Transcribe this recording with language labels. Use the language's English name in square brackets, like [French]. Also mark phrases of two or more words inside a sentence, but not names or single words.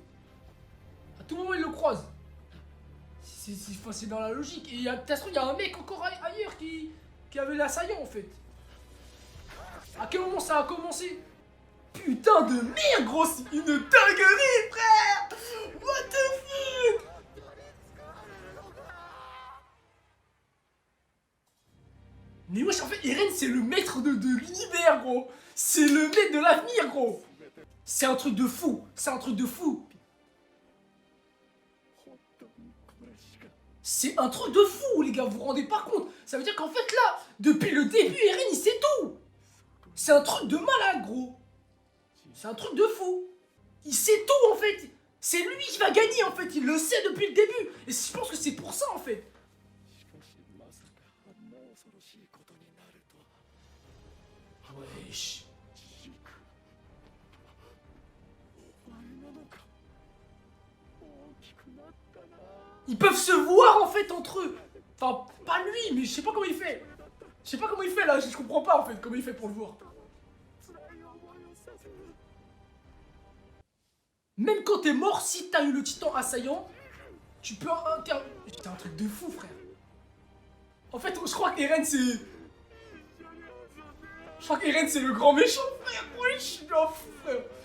[French] À tout moment, ils le croisent. C'est dans la logique. Et il y a un mec encore ailleurs qui avait l'assaillant, en fait. À quel moment ça a commencé? Putain de merde, gros, c'est une dinguerie, frère! [English] What the fuck? [French] Mais wesh, en fait, Eren, c'est le maître de l'univers, gros! C'est le maître de l'avenir, gros! C'est un truc de fou! C'est un truc de fou! C'est un truc de fou, les gars, vous vous rendez pas compte? Ça veut dire qu'en fait, là, depuis le début, Eren, il sait tout! C'est un truc de malade, gros! C'est un truc de fou. Il sait tout en fait. C'est lui qui va gagner en fait. Il le sait depuis le début. Et je pense que c'est pour ça en fait. [Japanese] しかしまさかあんな恐ろしいことになるとは [French] Wesh. [Japanese] ジクお前なのか大きくなったな [French] Ils peuvent se voir en fait entre eux. Enfin, pas lui, mais je sais pas comment il fait. Je sais pas comment il fait là. Je comprends pas en fait comment il fait pour le voir. [Japanese] 辛い思いをさせる [French] Même quand t'es mort, si t'as eu le titan assaillant, tu peux C'est un truc de fou, frère. En fait, je crois qu'Eren c'est... Je crois qu'Eren c'est le grand méchant, frère. Oui, je suis un fou, frère.